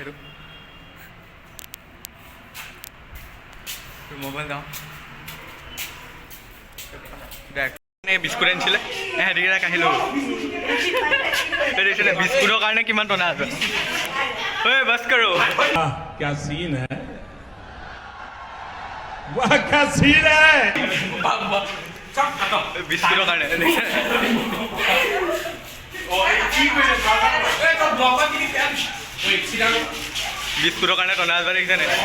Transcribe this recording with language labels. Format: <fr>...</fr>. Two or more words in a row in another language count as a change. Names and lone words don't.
<as>সেইটো মোবাইল যাওঁ বিস্কুট আনিছিলে, সিহঁতিকেইটা কাঢ়ি ল'ব। বিস্কুটৰ কাৰণে কিমান টনা আছে। ঐ বছ কৰো।</as> <hi>क्या सीन है, वाह क्या सीन है।</hi> <as>বিস্কুটৰ কাৰণে বিস্কুটৰ কাৰণে টনা আছে দেখিছেনে।</as>